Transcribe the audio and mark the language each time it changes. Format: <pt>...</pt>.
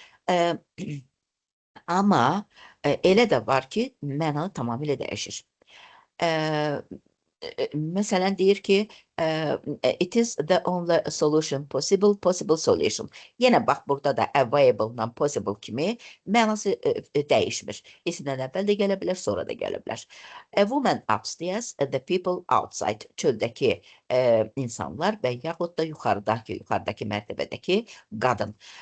<az>Eee, amma, elə də var ki, məna tamamilə dəyişir. Eee, məsələn deyir ki,</az> <en>it is the only solution possible solution.</en> <az>Yenə bax burada da available-la possible kimi mənası dəyişmir. İsimdən əvvəl də gələ bilər, sonra da gələ bilər.</az> <en>A woman upstairs, the people outside.</en> <az>Çöldəki insanlar və yaxud da yuxarıdakı mərtəbədəki qadın.</az>